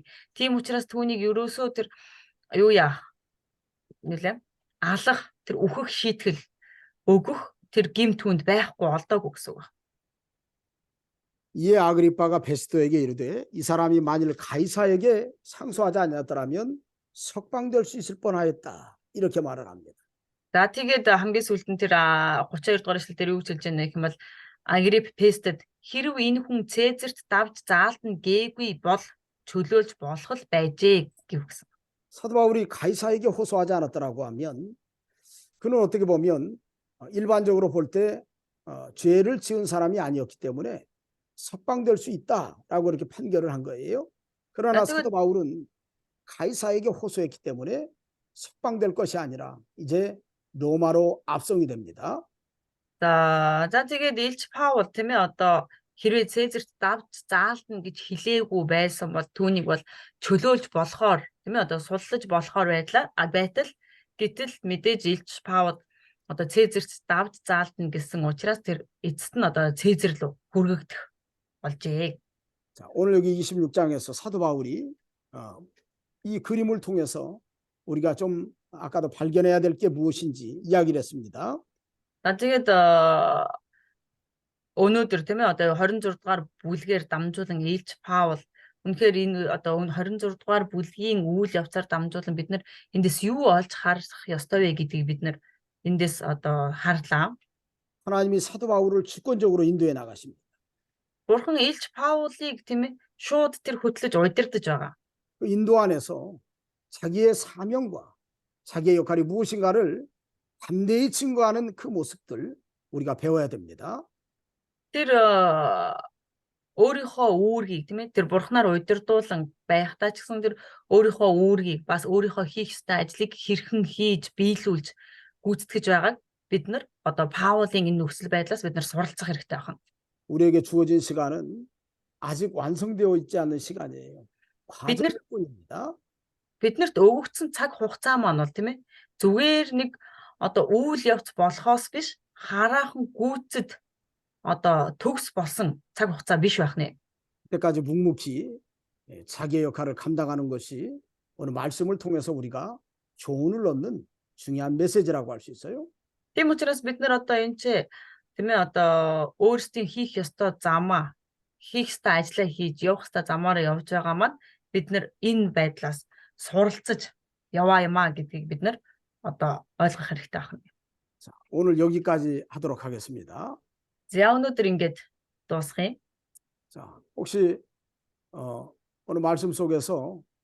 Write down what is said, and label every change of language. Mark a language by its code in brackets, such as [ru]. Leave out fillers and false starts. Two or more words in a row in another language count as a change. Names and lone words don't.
[mn] Тийм учраас түүнийг ерөөсөө тэр алах, тэр өөхөх шийтгэл өгөх тэр гим түүнд байхгүй олдоогүй гэсэн үг. [ko] 이에 아그리빠가 베스도에게 이르되 이 사람이 만일 가이사에게 상소하지 않았더라면 석방될 수 있을 뻔하였다. 이렇게 말을 합니다. [mn] За тэгээд хамгийн сүүлд нь тэр 32 дугаар эшлэл дээр юу гэж хэлж байна гэх юм бол Агрип Пестэд хэрв энэ хүн Цезарт давж заалтан гээгүй бол чөлөөлж болох л байжээ гэсэн. [ko] 사도 바울이 가이사에게 호소하지 않았더라고 하면 그는 어떻게 보면 일반적으로 볼 때 죄를 지은 사람이 아니었기 때문에 석방될 수 있다라고 이렇게 판결을 한 거예요. 그러나 사도 바울은 가이사에게 호소했기 때문에 석방될 것이 아니라 이제 로마로 압송이 됩니다. [mn] За тэгээд Илч Паул тийм ээ одоо хэрвээ Цезарт давж заалтна гэж хэлээгүй байсан бол түүнийг бол чөлөөлж болохоор тийм ээ одоо суллаж болохоор байтал гэтэл мэдээж Илч Паул одоо Цезарт давж заалтна гэсэн учраас тэр эцэст нь одоо Цезар руу хүргэгдэх болжээ. [ko] 자, 오늘 여기 26장에서 사도 바울이 이 그림을 통해서 우리가 좀 아까도 발견해야 될 게 무엇인지 이야기를 했습니다. [mn] За тэгээд өнөөдөр тийм ээ одоо 26 дугаар бүлгээр дамжуулан Илч Паул үнэхээр энэ одоо 26 дугаар бүлгийн үйл явцаар дамжуулан бид нар эндээс юу олж харах ёстой вэ гэдгийг бид нар эндээс одоо харлаа. [ko] 하나님이 사도 바울을 주권적으로 인도해 나가십니다. [mn] Бурхан Илч Паулыг тийм ээ шууд тэр хөтлөж удирдах байгаа. [ko] 그 인도 안에서 자기의 사명과 자기의 역할이 무엇인가를 담대히 증거하는 그 모습들 우리가 배워야 됩니다. [mn] Тэр өөрийнхөө үүргийг тийм ээ тэр бурхнаар удирдуулан байхдаа ч гэсэн тэр өөрийнхөө үүргийг бас өөрийнхөө хийх ёстой ажлыг хэрхэн хийж биелүүлж гүйцэтгэж байгааг бид нар одоо Паулын энэ нөхцөл байдлаас бид нар суралцах хэрэгтэй байна. [ko] 우리에게 주어진 시간은 아직 완성되어 있지 않은 시간이에요. 과정일 뿐입니다. [mn] Биднэрт өгөгдсөн цаг хугацаа маань бол тийм ээ зүгээр нэг одоо үйл явц болохоос биш хараахан гүйцэд одоо төгс болсон цаг хугацаа биш байх нэ. [ko] 그때까지 묵묵히 자기의 역할을 감당하는 것이 오늘 말씀을 통해서 우리가 교훈을 얻는 중요한 메시지라고 할 수 있어요. [mn] Тийм учраас бид нар одоо энэ чи тийм ээ одоо өөрсдийн хийх ёстой замаа хийх ёстой ажлаа хийж явах ёстой замаараа явж байгаа маань бид нар энэ байдлаас суралцаж яваа юмаа гэдгийг бид нар одоо ойлгох хэрэгтэй байна. [ko] 자, 오늘 여기까지 하도록 하겠습니다. [mn] За өнөөдөр ингэж дуусгая. [ko] 자, 혹시 오늘 말씀 속에서